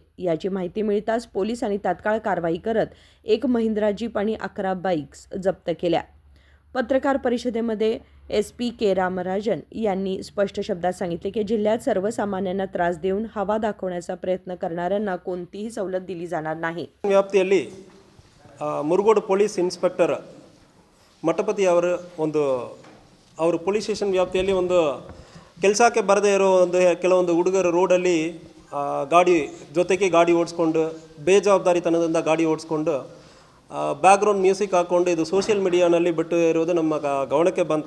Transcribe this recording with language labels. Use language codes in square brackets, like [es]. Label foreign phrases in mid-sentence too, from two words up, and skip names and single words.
[mr] याची माहिती मिळताच पोलिसांनी तात्काळ कारवाई करत एक महिंद्रा जीप आणि 11 बाईक्स जप्त केल्या. पत्रकार परिषदेमध्ये एसपी के रामराजन यांनी स्पष्ट शब्दात सांगितले की जिल्ह्यात सर्वसामान्यांना त्रास देऊन हवा दाखवण्याचा प्रयत्न करणाऱ्यांना कोणतीही सवलत दिली जाणार नाही. [kn] ವ್ಯಾಪ್ತಿಯಲ್ಲಿ ಮುರುಗೋಡು [en] police inspector [kn] ಮಠಪತಿ ಅವರು [en] police station [kn] ವ್ಯಾಪ್ತಿಯಲ್ಲಿ ಒಂದು ಕೆಲಸಕ್ಕೆ ಬರದೇ ಇರೋ ಕೆಲವೊಂದು ಹುಡುಗರು ರೋಡಲ್ಲಿ ಗಾಡಿ ಜೊತೆಗೆ ಗಾಡಿ ಓಡಿಸ್ಕೊಂಡು ಬೇಜವಾಬ್ದಾರಿತನದಿಂದ ಗಾಡಿ ಓಡಿಸ್ಕೊಂಡು [en] background music [kn] ಹಾಕ್ಕೊಂಡು ಇದು [en] social mediaನಲ್ಲಿ [kn] ಬಿಟ್ಟು ಇರೋದು ನಮ್ಮ ಗಮನಕ್ಕೆ ಬಂತು.